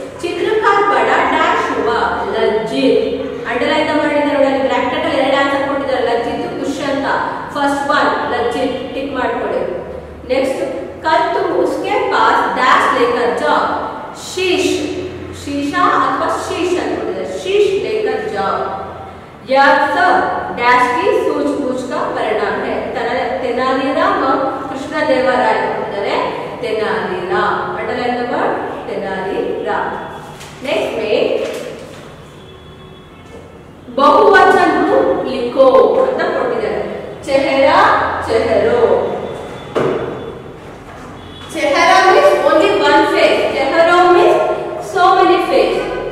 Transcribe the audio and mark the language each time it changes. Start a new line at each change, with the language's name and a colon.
Hindi: चित्रकार बड़ा डैश हुआ लज्जित.
Kannada: अंडरलाइन ಮಾಡಿದ್ದಾರೆ ನೋಡಿ, ಬ್ರಾಕೆಟ್ ಅಲ್ಲಿ ಎರಡು ಆನ್ಸರ್ ಕೊಟ್ಟಿದ್ದಾರೆ. लज्जित ಖುಷಿ ಅಂತ.
English: First one लज्जित tick ಮಾಡ್ಕೊಳ್ಳಿ. Next.
Hindi: कल तुम उसके पास डैश लेकर जाओ. शीश. शीशा अथवा शीश अನ್ಕೊಂಡಿದ್ದಾರೆ. शीश लेकर जाओ. यह सब डैश की सूझबूझ का परिणाम है. Tenaliram Krishnadevaraya अನ್ಕೊಂಡಿದ್ದಾರೆ. Tenaliram.
English: underline the word
Hindi: Tenaliram. Next में बहुवचन लिखो
Kannada: ಅಂತ ಕೊಟ್ಟಿದ್ದಾರೆ.
Hindi: चेहरा चेहरो.
English: चेहरा means only one face. चेहरो means so many face.